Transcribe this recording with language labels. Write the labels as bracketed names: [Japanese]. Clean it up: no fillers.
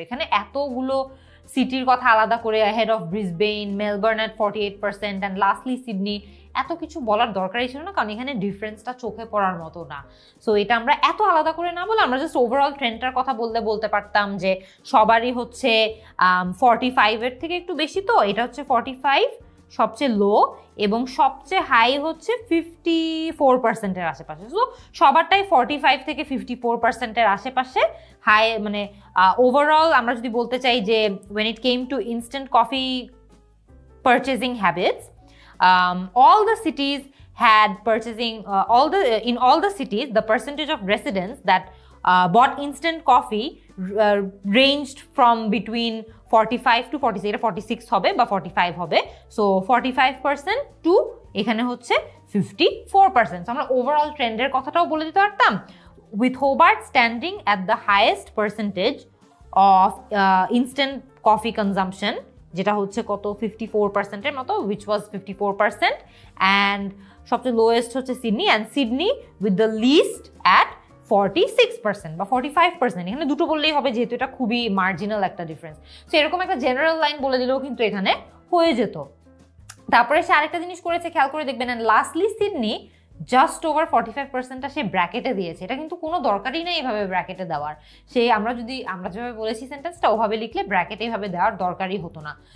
[Bangla] এখানে এতগুলো সিটির কথা আলাদা করে [English] ahead of Brisbane, Melbourne at 48% and lastly Sydney, [Bangla] এত কিছু বলার দরকারই ছিল না, কারণ এখানে ডিফারেন্সটা চোখে পড়ার মতো না। সো এটা আমরা এত আলাদা করে না বলে আমরা জাস্ট ওভারঅল ট্রেন্ডটার কথা বলতে পারতাম যে সবারই হচ্ছে 45-এর থেকে একটু বেশি, তো এটা হচ্ছে 45 সবচেয়ে লো এবং সবচেয়ে হাই হচ্ছে 54%-এর আশেপাশে। সো সবারটাই 45 থেকে 54%-এর আশেপাশে হাই, মানে ওভারঅল আমরা যদি বলতে চাই যে [English] when it came to instant coffee purchasing habits, all the cities had purchasing in all the cities the percentage of residents that bought instant coffee ranged from between 45 to 46, [Bangla] এটা 46 হবে বা 45 হবে। সো 45% টু এখানে হচ্ছে 54%। আমরা overall ট্রেন্ডের কথাটাও বলে দিতে পারতাম, [English] with Hobart standing at the highest percentage of instant coffee consumption, [Bangla] যেটা হচ্ছে কত 54%-এর মতো, [English] which was 54%, and [Bangla] সবচেয়ে লোয়েস্ট হচ্ছে Sydney, [English] and Sydney with the least at 46% বা 45%। [Bangla] এখানে দুটো বললেই হবে যেহেতু এটা খুবই মার্জিনাল একটা ডিফারেন্স। সো এরকম একটা জেনারেল লাইন বলে দিলেও কিন্তু এখানে হয়ে যেত। তারপরে সে আরেকটা জিনিস করেছে, খেয়াল করে দেখবেন, [English] and lastly Sydney [Bangla] just over 45%-টা সে ব্র্যাকেটে দিয়েছে। এটা কিন্তু কোনো দরকারই নেই এইভাবে ব্র্যাকেটে দেওয়ার, সে আমরা যেভাবে বলেছি সেন্টেন্সটা ওভাবে লিখলে ব্র্যাকেটে এইভাবে দেওয়ার দরকারই হতো না।